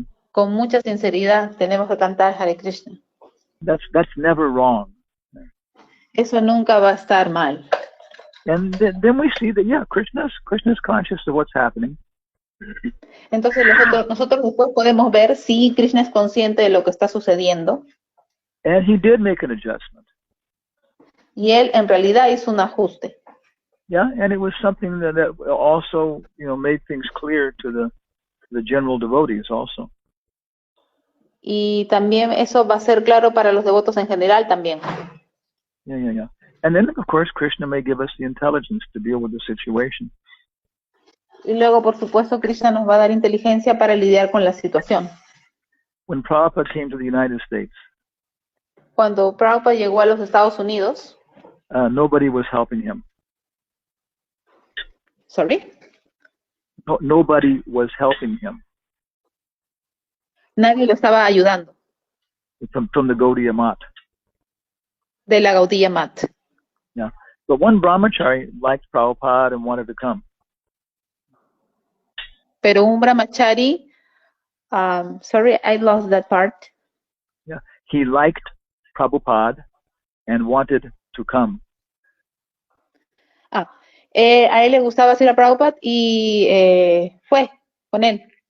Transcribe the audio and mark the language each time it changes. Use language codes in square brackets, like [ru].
[es] Con mucha sinceridad tenemos que cantar Hare Krishna. [en] That's never wrong. [es] Eso nunca va a estar mal. [en] And then we see that, yeah, Krishna's conscious of what's happening. [es] Entonces nosotros después podemos ver si Krishna es consciente de lo que está sucediendo. [en] And he did make an adjustment. [es] Y él en realidad hizo un ajuste. [en] Yeah, and it was something that also, made things clear to the general devotees also. [es] Y también eso va a ser claro para los devotos en general también. [en] Yeah. And then, of course, Krishna may give us the intelligence to deal with the situation. [es] Y luego, por supuesto, Krishna nos va a dar inteligencia para lidiar con la situación. [en] When Prabhupada came to the United States, [es] cuando Prabhupada llegó a los Estados Unidos, [en] nobody was helping him. Sorry? No, nobody was helping him. [es] Nadie lo estaba ayudando. [en] From the Gaudiya Mat. [es] De la Gaudiya Mat. [en] Yeah. But one brahmachari liked Prabhupada and wanted to come. [es] Pero un brahmachari, [en] sorry, I lost that part. Yeah. He liked Prabhupada and wanted to come. [es] A él le gustaba ir a Prabhupada y fue con él.